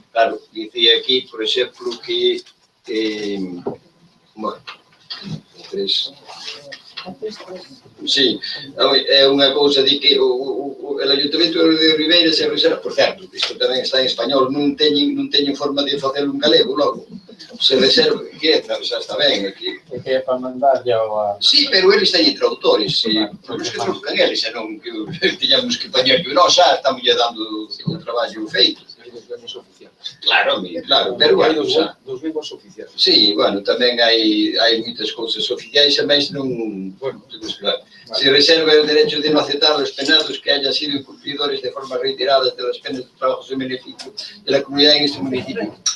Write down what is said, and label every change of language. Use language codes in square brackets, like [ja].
[gl] Claro, dicía aquí, por exemplo, que, bueno, 3... Sí, é unha cousa de que o Ayuntamiento de Ribeira se reserva, por certo, isto tamén está en español, non teñen forma de facelo en galego logo, se reserva, que xa está ben aquí. Que é para mandar ao... Sí, pero eles teñen traductores, por iso que traducan eles, e non que teñamos que poñer que nós xa estamos dando o traballo feito. Claro, pero bueno, xa. Dos lingos oficiais. Sí, bueno, tamén hai moitas cousas oficiais, e máis non, bueno, claro. [es] Se reserva o derecho de non aceptar os penados que hayan sido incumplidores de forma reiterada de las penas de trabajos en beneficio de la comunidad en este municipio.